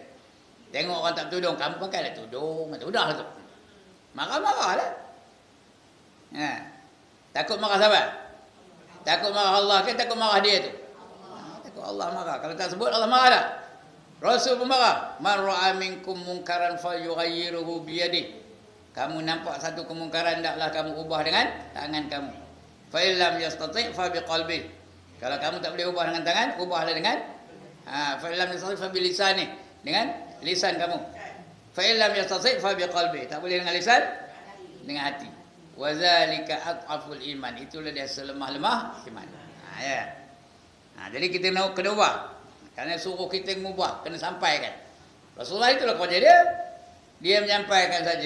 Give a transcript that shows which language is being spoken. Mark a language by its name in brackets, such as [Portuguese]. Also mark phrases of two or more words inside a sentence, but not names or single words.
[Malay] Tengok orang tak tudung, kamu pakailah tudung. Udahlah tu. Marah-marah lah. Takut marah siapa? Takut marah Allah ke takut marah dia tu? Takut Allah marah. Kalau tak sebut Allah marah tak? Rasul pun marah. [Arabic] من رأى منكم منكرا فليغيره بيده. [Malay] Kamu nampak satu kemungkaran, taklah kamu ubah dengan tangan kamu. [Arabic] فإن لم يستطع فبقلبه. [Malay] Kalau kamu tak boleh ubah dengan tangan, ubahlah dengan [Arabic] فإن لم يستطع فبلسانه, [Malay] dengan lisan kamu. [Arabic] فإن لم يستطع فبقلبه. [Malay] Tak boleh dengan lisan, dengan hati. [Arabic] وذلك أضعف الإيمان. [Malay] Itulah dia selemah-lemah iman. Ya. Jadi kita nak kena ubah. Kerana suruh kita mengubah, kena sampaikan. Rasulullah itulah kerja dia. Dia menyampaikan saja.